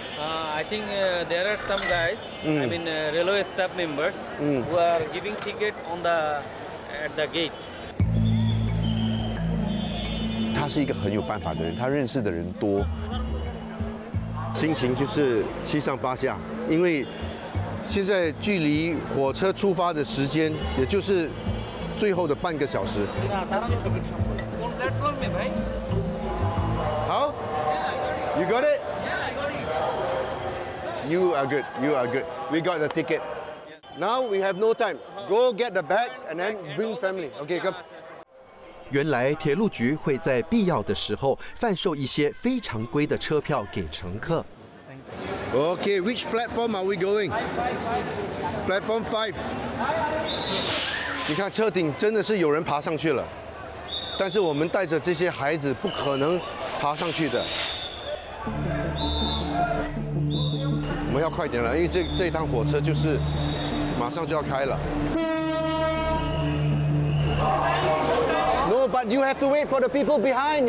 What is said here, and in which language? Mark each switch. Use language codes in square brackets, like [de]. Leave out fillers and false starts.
[en] I think there are some guys I mean railway staff members who are giving ticket on at the gate [zh] 他是一个很有办法的人，他认识的人多。心情就是七上八下，因为现在距离火车出发的时间，也就是最后的半个小时。 [bn] কোন প্ল্যাটফর্মে ভাই [zh] 好 [en] You got it? You are good. We got the ticket. Now we have no time. Go get the bags and then bring family. Okay, come. [zh] 原来铁路局会在必要的时候贩售一些非常规的车票给乘客。 [en] Okay, which platform are we going? Platform 5. [zh] 你看车顶真的是有人爬上去了，但是我们带着这些孩子不可能爬上去的。我们要快点了，因为这趟火车就是马上就要开了。 [en] No, but you have to wait for the people behind.